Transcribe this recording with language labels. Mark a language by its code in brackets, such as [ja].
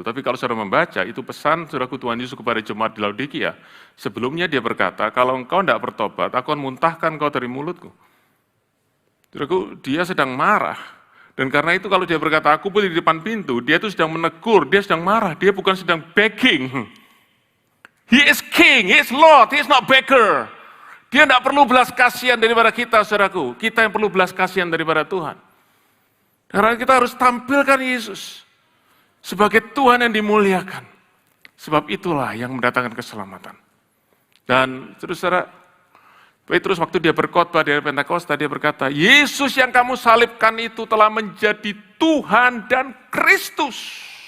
[id] Tapi kalau saudara membaca, itu pesan saudaraku Tuhan Yesus kepada jemaat di Laodikia. Sebelumnya dia berkata, kalau engkau tidak bertobat, aku akan muntahkan kau dari mulutku. Saudaraku, dia sedang marah. Dan karena itu kalau dia berkata, aku berdiri di depan pintu, dia itu sedang menegur, dia sedang marah, dia bukan sedang begging. [en] He is king, he is Lord, he is not beggar. [id] Dia tidak perlu belas kasihan daripada kita, saudaraku. Kita yang perlu belas kasihan daripada Tuhan. Karena kita harus tampilkan Yesus sebagai Tuhan yang dimuliakan. Sebab itulah yang mendatangkan keselamatan. Dan saudara, Petrus waktu dia berkhotbah di hari Pentakosta, dia berkata, Yesus yang kamu salibkan itu telah menjadi Tuhan dan Kristus.